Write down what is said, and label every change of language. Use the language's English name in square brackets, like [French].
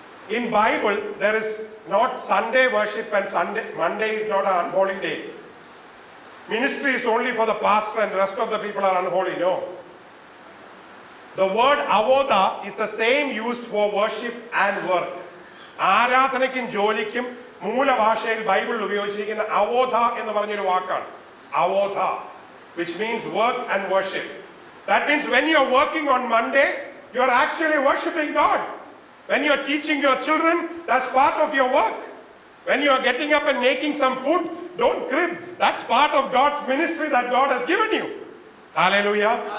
[English] In Bible, there is not Sunday worship and Monday is not an unholy day. Ministry is only for the pastor and the rest of the people are unholy. No. The word avoda is the same used for worship and work. [Malayalam] ആരാധനയ്ക്കും ജോലിക്കും മൂലഭാഷയിൽ ബൈബിളിൽ ഉപയോഗിച്ചിരിക്കുന്ന അവോധ എന്ന് പറഞ്ഞൊരു വാക്കാണ്. [English] Avodah, which means work and worship. That means when you are working on Monday, you are actually worshiping God. When you are teaching your children, that's part of your work. When you are getting up and making some food, don't crib. That's part of God's ministry that God has given you. Hallelujah.